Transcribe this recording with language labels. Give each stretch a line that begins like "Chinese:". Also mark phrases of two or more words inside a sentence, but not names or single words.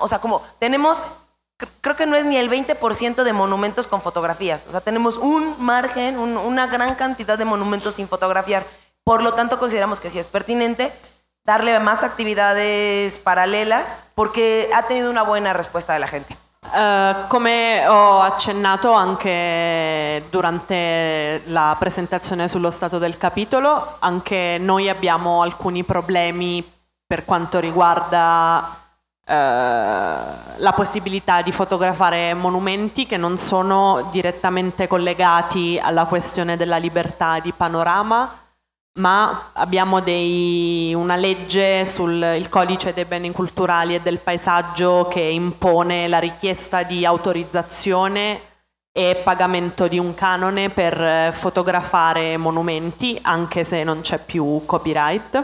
Spanish: O sea, como tenemos, creo que no es ni el 20% de monumentos con fotografías. O sea, tenemos un margen, una gran cantidad de monumentos sin fotografiar. Por lo tanto, consideramos que sí es pertinente darle más actividades paralelas, porque ha tenido una buena respuesta de la gente.
Italian: Come ho accennato anche durante la presentazione sullo stato del capitolo, anche noi abbiamo alcuni problemi per quanto riguarda la possibilità di fotografare monumenti che non sono direttamente collegati alla questione della libertà di panorama, ma abbiamo una legge sul codice dei beni culturali e del paesaggio che impone la richiesta di autorizzazione e pagamento di un canone per fotografare monumenti, anche se non c'è più copyright.